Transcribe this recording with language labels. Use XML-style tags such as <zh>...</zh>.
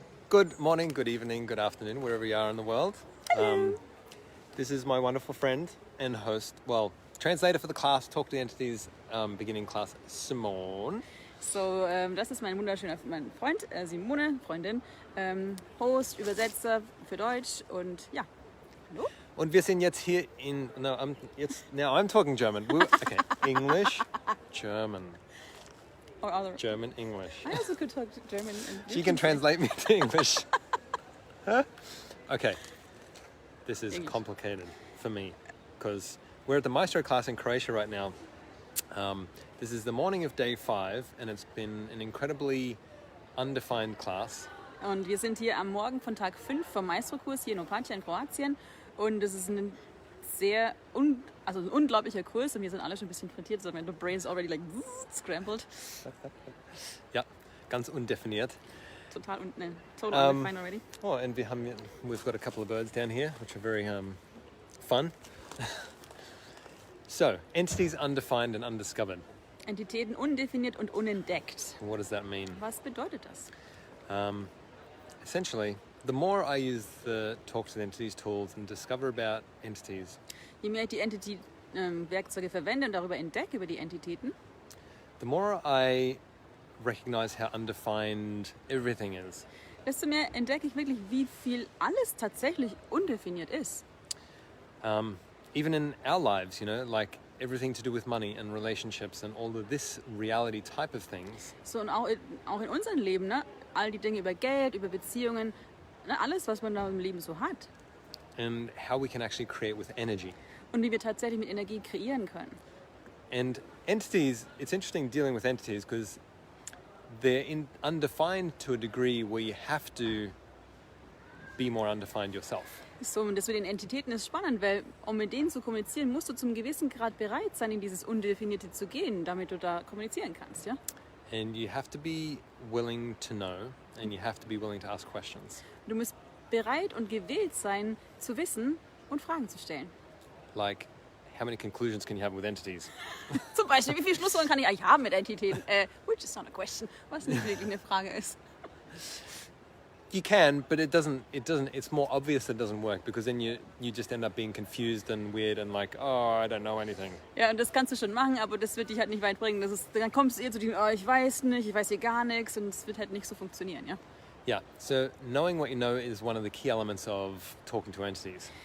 <en>Good morning, good evening, good afternoon, wherever you are in the world. This is my wonderful friend and host, translator for the class, Talk to Entities beginning class, Simone.</en> <de>So, das ist mein Freund, Simone, Freundin, Host, Übersetzer für Deutsch und ja, hallo. Und wir sind jetzt hier</de> <en>now I'm talking German. Okay, English, German. Or other. German, English. I also could talk German. And She can translate me to English. Okay, this is English. complicated for me because we're at the Maestro class in Croatia right now. This is the morning of day 5 and it's been an incredibly undefined class.</en> <de>Und wir sind hier am Morgen von Tag 5 vom Maestro-Kurs hier in Opatija in Kroatien. Und es ist ein ein unglaublicher Kurs und wir sind alle schon ein bisschen frittiert,</de> <en>so my brain's already like scrambled.</en> <de>Ja, ganz undefiniert.</de> <en>Total undefined already. Oh, and we've got a couple of birds down here, which are very fun. So, entities undefined and undiscovered.</en> <de>Entitäten undefiniert und unentdeckt.</de> <en>What does that mean?</en> <de>Was bedeutet das?</de> <en>Essentially, the more I use the Talk to the Entities tools and discover about entities,</en> <de>Je mehr ich die Entity-Werkzeuge verwende und darüber entdecke, über die Entitäten,</de> <en>the more I recognize how undefined everything is.</en> <de>desto mehr entdecke ich wirklich, wie viel alles tatsächlich undefiniert ist.</de> <en>Even in our lives, like everything to do with money and relationships and all of this reality type of things.</en> <de>So, und auch in unserem Leben, ne? All die Dinge über Geld, über Beziehungen, ne? Alles, was man da im Leben so hat.</de> <en>And how we can actually create with energy.</en> <de>Und wie wir tatsächlich mit Energie kreieren können.</de> <en>And entities, it's interesting dealing with entities because they're undefined to a degree where you have to be more undefined yourself.</en> <de>So, und das mit den Entitäten ist spannend, weil um mit denen zu kommunizieren, musst du zum gewissen Grad bereit sein, in dieses Undefinierte zu gehen, damit du da kommunizieren kannst, ja?</de> <en>And you have to be willing to know and you have to be willing to ask questions.</en> <de>Du musst bereit und gewillt sein, zu wissen und Fragen zu stellen.</de> <en>Like, how many conclusions can you have with entities?</en> <de>Zum Beispiel, wie viele Schlussfolgerungen kann ich eigentlich haben mit Entitäten?</de> <en>Which is not a question,</en> <de>was nicht wirklich eine Frage ist.</de> <en>You can, but it's more obvious that it doesn't work because then you just end up being confused and weird and like, oh, I don't know anything.</en> <de>Ja, und das kannst du schon machen, aber das wird dich halt nicht weit bringen. Dann kommst du eher zu dem, oh, ich weiß nicht, ich weiß hier gar nichts und es wird halt nicht so funktionieren, ja?</de> <en>Yeah, so knowing what you know is one of the key elements of talking to entities.</en>